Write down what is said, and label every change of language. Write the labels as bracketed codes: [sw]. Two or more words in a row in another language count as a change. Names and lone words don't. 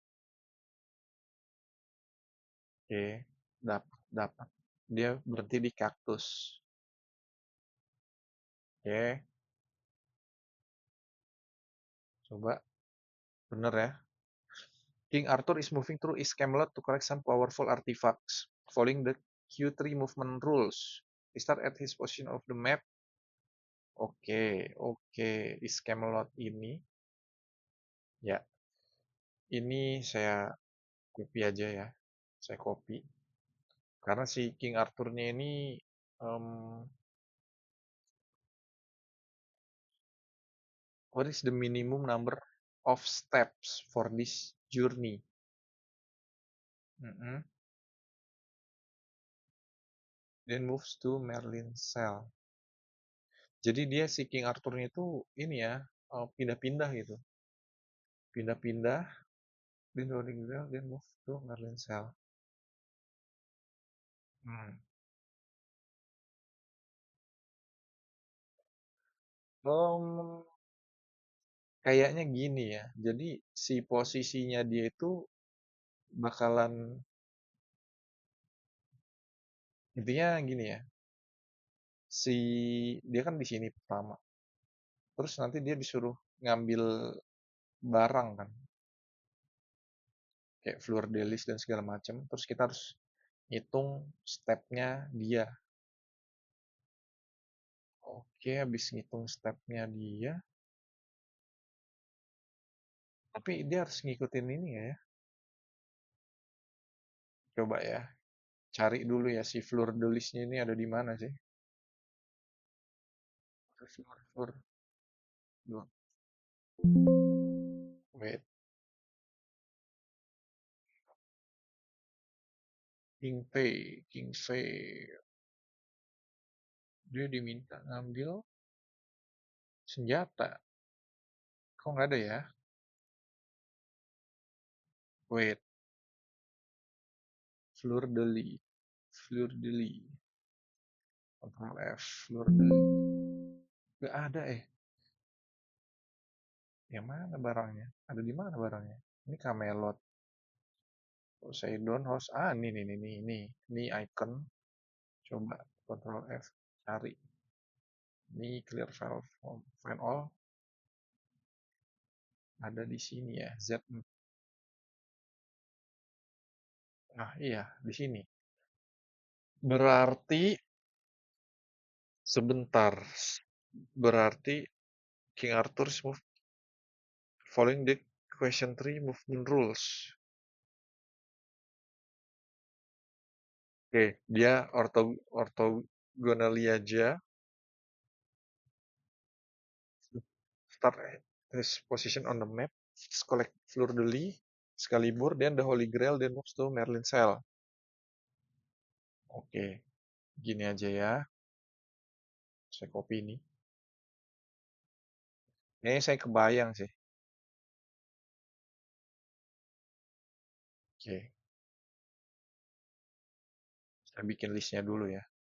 [id] Oke. Dapat. Dia berhenti di kaktus. Oke. Coba. Bener ya. [en] King Arthur is moving through East Camelot to collect some powerful artifacts, following the Q3 movement rules. He start at his position of the map. [id] Oke, oke. East Camelot ini, ya, ini saya copy aja ya. Saya copy. Karena si King Arthurnya ini, [en] em, what is the minimum number of steps for this journey? Mm-mm. Then moves to Merlin Cell. [id] Jadi dia si King Arthurnya itu ini ya, pindah-pindah gitu. Pindah-pindah, [en] then Rolling Bell, then move to Merlin Cell. [id] Hmm. Um, kayaknya gini ya. Jadi si posisinya dia itu bakalan intinya gini ya. Si dia kan di sini pertama. Terus nanti dia disuruh ngambil barang kan, kayak fleur de lis dan segala macam. Terus kita harus hitung stepnya dia. Oke, habis ngitung stepnya dia, tapi dia harus ngikutin ini ya. Coba ya, cari dulu ya si fleur de lisnya ini ada di mana sih? Fleur, fleur, fleur. [en] Wait, King Fei, King Fei. [id] Dia diminta ngambil senjata. Kok nggak ada ya? [en] Wait, fleur de lis, fleur de lis. Ctrl F, fleur de lis. [id] Nggak ada Yang mana barangnya? Ada di mana barangnya? Ini Camelot. Poseidon House. Ah, ini icon. Coba Ctrl F, cari. [en] Ini clear file from find all. [id] Ada di sini ya, Z. Nah, iya, di sini. Berarti sebentar. [en] Berarti King Arthur's move following the question 3 movement rules. [id] Oke, dia orthogonally aja. [en] Start his position on the map. Collect Fleur de Lis, Excalibur, then the Holy Grail, then moves to Merlin Cell. [id] Oke, gini aja ya. Saya copy ini. Ini saya kebayang sih. Oke, saya bikin listnya dulu ya.